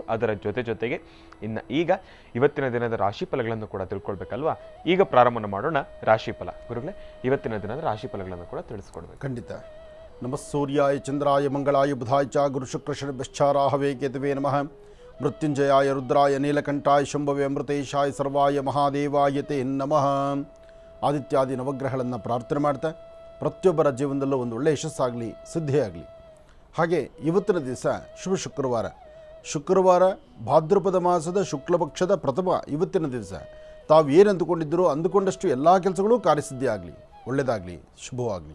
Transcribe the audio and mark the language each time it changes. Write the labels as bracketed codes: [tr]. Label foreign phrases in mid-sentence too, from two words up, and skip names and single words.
[kn] ಅದರ ಜೊತೆಗೆ ಈಗ ಇವತ್ತಿನ ದಿನದ ರಾಶಿ ಫಲಗಳನ್ನು ಕೂಡ ತಿಳ್ಕೊಳ್ಬೇಕಲ್ವಾ. ಈಗ ಪ್ರಾರಂಭ ಮಾಡೋಣ ರಾಶಿಫಲ. ಗುರುಗಳೇ, ಇವತ್ತಿನ ದಿನದ ರಾಶಿ ಫಲಗಳನ್ನು ಕೂಡ ತಿಳಿಸ್ಕೊಡ್ಬೇಕು. ಖಂಡಿತ. [sa] ನಮಃ ಸೂರ್ಯಾಯ ಚಂದ್ರಾಯ ಮಂಗಳಾಯ ಬುಧಾಯ ಚ ಗುರು ಶುಕ್ರ ಶನಿಶ್ಚಾರಾಹವೇ ಕೇತವೇ ನಮಃ. ಮೃತ್ಯುಂಜಯಾಯ ರುದ್ರಾಯ ನೀಲಕಂಠಾಯ ಶಂಭವೇ ಅಮೃತೇಶಾಯ ಸರ್ವಾಯ ಮಹಾದೇವಾಯ ತೇ ನಮಃ. [kn] ಆದಿತ್ಯಾದಿ ನವಗ್ರಹಗಳನ್ನು ಪ್ರಾರ್ಥನೆ ಮಾಡ್ತಾ ಪ್ರತಿಯೊಬ್ಬರ ಜೀವನದಲ್ಲೂ ಒಂದು ಒಳ್ಳೆಯ ಯಶಸ್ಸಾಗಲಿ, ಸಿದ್ಧಿಯಾಗಲಿ. ಹಾಗೆ ಇವತ್ತಿನ ದಿವಸ ಶುಭ ಶುಕ್ರವಾರ ಭಾದ್ರಪದ ಮಾಸದ ಶುಕ್ಲಪಕ್ಷದ ಪ್ರಥಮ ಇವತ್ತಿನ ದಿವಸ ತಾವು ಏನು ಅಂದುಕೊಂಡಿದ್ದರೋ ಅಂದುಕೊಂಡಷ್ಟು ಎಲ್ಲ ಕೆಲಸಗಳು ಕಾರ್ಯಸಿದ್ಧಿ ಆಗಲಿ, ಒಳ್ಳೆಯದಾಗಲಿ, ಶುಭವಾಗಲಿ.